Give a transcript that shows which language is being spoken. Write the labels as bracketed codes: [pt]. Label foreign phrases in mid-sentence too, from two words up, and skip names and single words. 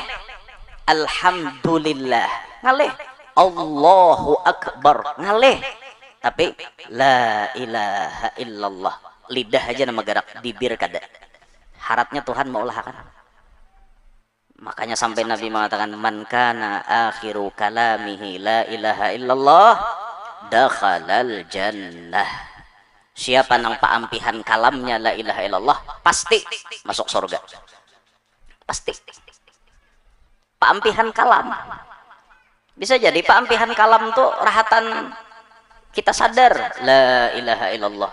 [ar] Alhamdulillah. Ngaleh. الله أكبر. Ngaleh. Tapi لا إله إلا الله. [bjn] Lidah aja nama gerak, bibir kada. Harapnya Tuhan maulahkan. [id] Makanya sampai Nabi mengatakan [ar] من كان آخر كلامه لا إله إلا الله دخل الجنة. [bjn] Siapa nang paampihan kalamnya [ar] لا إله إلا الله [bjn] pasti masuk surga. Pasti. Paampihan kalam. Bisa jadi paampihan kalam tuh rahatan kita sadar [ar] لا إله إلا الله.